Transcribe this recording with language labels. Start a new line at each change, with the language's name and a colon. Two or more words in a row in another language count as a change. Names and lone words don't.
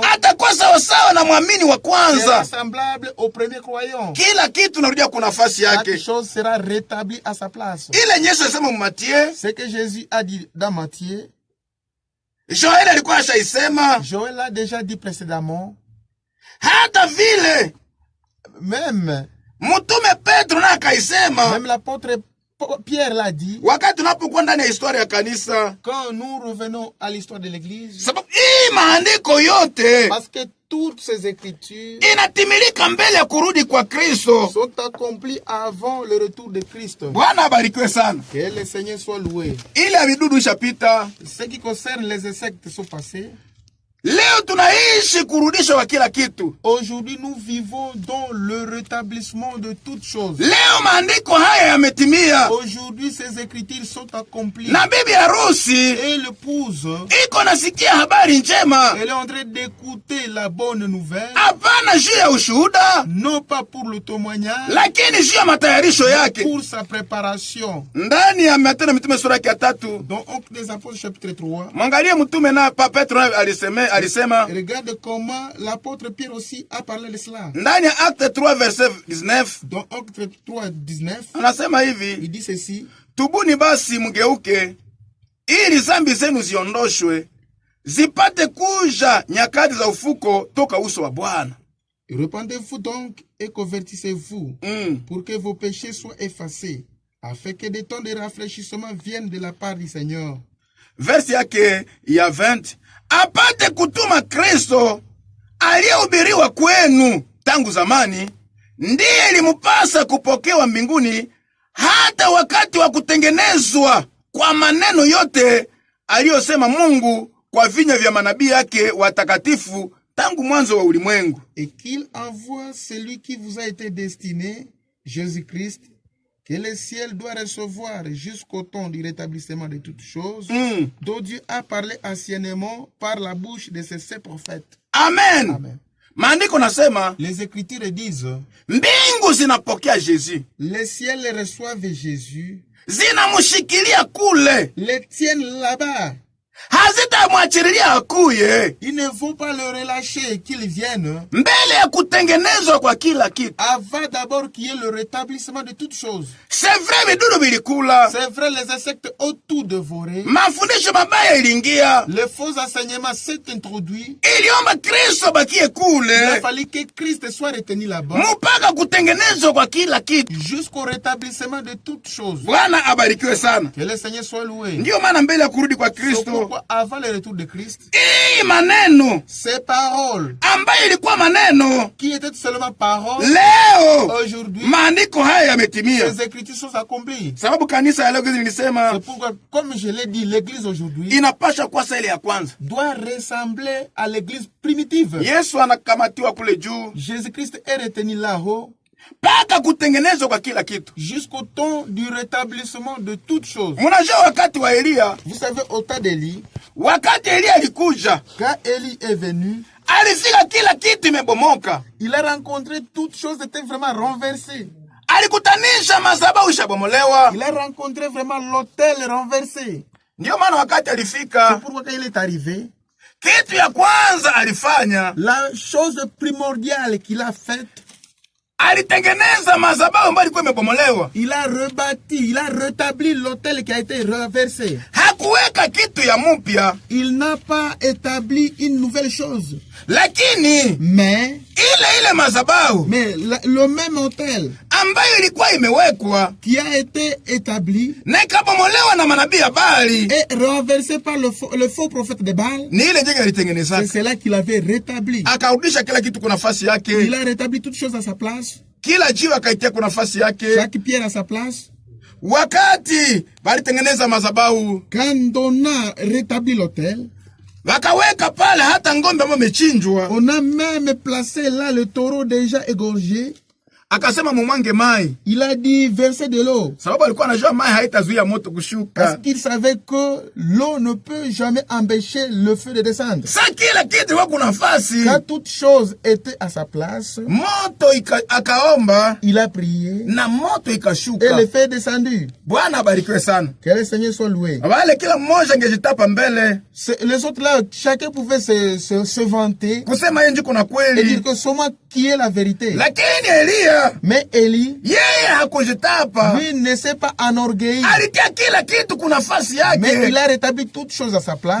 Swahili: atakuwa sawa sawa na mwamini wa kwanza.
French: sera semblable au premier croyant.
Swahili: Kila kitu narudia kwa nafasi yake.
French: Chaque chose sera rétablie à sa place.
Swahili: Ile Yesu alisema mu Matthieu,
French: ce que Jésus a dit dans Matthieu,
Swahili: Joel alikuwa ashaisema.
French: Joël a déjà dit précédemment.
Swahili: Hata vile
French: même
Swahili: mtume Petro na akaisema.
French: Même l'apôtre Pierre l'a dit.
Swahili: Wakati tunapokuwa ndani ya historia ya kanisa,
French: quand nous revenons à l'histoire de l'église,
Swahili: sababu hii maandiko yote,
French: parce que toutes ces écritures
Swahili: inatimilika mbele ya kurudi kwa Kristo,
French: sont accomplies avant le retour de Christ.
Swahili: Bwana abarikiwe sana.
French: Que le Seigneur soit loué.
Swahili: Ile avidudu ishapita.
French: Ce qui concerne les insectes sont passés.
Swahili: Leo tunaishi kurudisha wa kila kitu.
French: Aujourd'hui nous vivons dans le rétablissement de toutes choses.
Swahili: Leo maandiko haya yametimia.
French: Aujourd'hui ces écritures sont accomplies.
Swahili: Na bibi harusi
French: et l'épouse
Swahili: iko nasikia habari njema.
French: Elle est en train d'écouter la bonne nouvelle.
Swahili: Hapana juu ya ushuhuda,
French: non pas pour le témoignage,
Swahili: lakini juu ya matayarisho yake.
French: pour sa préparation.
Swahili: Ndani ya Matendo ya Mitume sura ya 3,
French: dans Actes des Apôtres chapitre 3,
Swahili: mwangalie mtume na Petro alisema.
French: Regarde comment l'apôtre Pierre aussi a parlé de cela.
Swahili: Ndani ya Acte 3 verset 19.
French: Dans Acte 3 19.
Swahili: Anasema hivi.
French: Il dit ceci.
Swahili: Tubuni basi mgeuke, ili zambi zenu ziondoshwe, zipate kuja nyakati za ufuko toka uso wa Bwana.
French: Repentez-vous donc et convertissez-vous, pour que vos péchés soient effacés, afin que des temps de rafraîchissement viennent de la part du Seigneur.
Swahili: Versi yake ya 20. Apate kutuma Kristo aliyehubiriwa kwenu tangu zamani, ndiye ilimupasa kupokewa mbinguni, hata wakati wa kutengenezwa kwa maneno yote aliyosema Mungu kwa vinywa vya manabii yake watakatifu tangu mwanzo wa ulimwengu.
French: Et qu'il envoie celui qui vous a été destiné, Jésus-Christ, que le ciel doit recevoir jusqu'au temps du rétablissement de toutes choses, dont Dieu a parlé anciennement par la bouche de ses saints prophètes.
Swahili: Amen.
French: Amen.
Swahili: Maandiko nasema,
French: les écritures disent,
Swahili: mbingu zinapokea Jésus.
French: Les ciels reçoivent Jésus.
Swahili: Zinamushikilia kule.
French: Les tiennent là-bas.
Swahili: Hazitamwachililia akuye.
French: Ils ne vont pas le relâcher qu'il vienne.
Swahili: Mbele ya kutengenezwa kwa kila kitu.
French: Avant d'abord qu'il y ait le rétablissement de toutes choses. C'est vrai
Swahili: vidudu vilikula.
French: C'est vrai les insectes ont tout dévoré.
Swahili: Mafundisho mabaya ilingia.
French: Les faux enseignements s'est introduit.
Swahili: Iliomba Kristo bakie kule.
French: Il a fallu que Christ soit retenu là-bas.
Swahili: Mpaka kutengenezwa kwa kila kitu.
French: Jusqu'au rétablissement de toutes choses.
Swahili: Bwana abarikiwe sana.
French: Que le Seigneur soit loué.
Swahili: Ndio maana mbele ya kurudi kwa Kristo,
French: avant le retour de Christ,
Swahili: maneno,
French: ces paroles,
Swahili: ambayo ilikuwa maneno,
French: qui étaient seulement paroles,
Swahili: leo,
French: aujourd'hui,
Swahili: maandiko haya yametimia.
French: ces écritures sont accomplies.
Swahili: Sababu kanisa ya leo nilisema,
French: c'est pourquoi, comme je l'ai dit, l'église aujourd'hui,
Swahili: inapasha kuwa ile ya kwanza,
French: doit ressembler à l'église primitive.
Swahili: Yesu anakamatiwa kule juu.
French: Jésus-Christ est retenu là-haut.
Swahili: Paka kutengenezwa kwa kila kitu.
French: Jusqu'au temps du rétablissement de toutes choses.
Swahili: Mnajua wakati wa Elia,
French: vous savez au temps d'Élie,
Swahili: wakati Elia alikuja,
French: quand Élie est venu,
Swahili: Alifika kila kitu imebomoka.
French: Il a rencontré toutes choses étaient vraiment renversées.
Swahili: Alikutanisha madhabahu ishabomolewa.
French: Il a rencontré vraiment l'autel renversé.
Swahili: Ndio maana wakati alifika,
French: C'est pourquoi quand il est arrivé,
Swahili: kitu ya kwanza alifanya,
French: la chose primordiale qu'il a faite,
Swahili: alitengeneza madhabahu ambayo ilikuwa imebomolewa.
French: il a rebâti, il a rétabli l'autel qui a été renversé.
Swahili: Hakuweka kitu ya mpya,
French: Il n'a pas établi une nouvelle chose.
Swahili: lakini
French: Mais
Swahili: ile madhabahu
French: le même autel
Swahili: ambayo ilikuwa imewekwa
French: qui a été établi
Swahili: na ikabomolewa na manabii ya Baali,
French: et renversé par le faux prophète de Baal,
Swahili: ni ile njenge alitengeneza.
French: c'est cela qu'il avait rétabli.
Swahili: Akarudisha kila kitu kwa nafasi
French: Il
Swahili: yake,
French: a rétabli toutes choses à sa place,
Swahili: kila jiwe akaitia kwa nafasi yake.
French: chaque pierre à sa place.
Swahili: Wakati balitengeneza madhabahu,
French: Quand on a rétabli l'autel,
Swahili: wakaweka pale hata ng'ombe ambayo imechinjwa.
French: on a même placé là le taureau déjà égorgé.
Swahili: Akasema mumwange mai,
French: Il a dit verser de l'eau,
Swahili: sababu alikuwa anajua mai haitazuia moto
French: parce
Swahili: kushuka.
French: qu'il savait que l'eau ne peut jamais empêcher le feu de descendre.
Swahili: Sa kila kitu kwa kuna nafasi,
French: Quand toute chose était à sa place,
Swahili: moto akaomba
French: il a prié
Swahili: na moto
French: et
Swahili: ikashuka.
French: le feu est descendu.
Swahili: Bwana abarikiwe sana.
French: Que le Seigneur soit loué.
Swahili: Wale kila mmoja angejitapa mbele
French: Les autres là, chacun pouvait se vanter
Swahili: kusema yeye ndiko na
French: et dire
Swahili: kweli,
French: que c'est moi qui est la vérité.
Swahili: lakini Eliya
French: Mais Élie,
Swahili: yeye hakujitapa,
French: lui, ne s'est pas enorgueilli,
Swahili: alitia kila kitu kuna nafasi
French: mais
Swahili: yake,
French: il a rétabli toutes choses à sa place.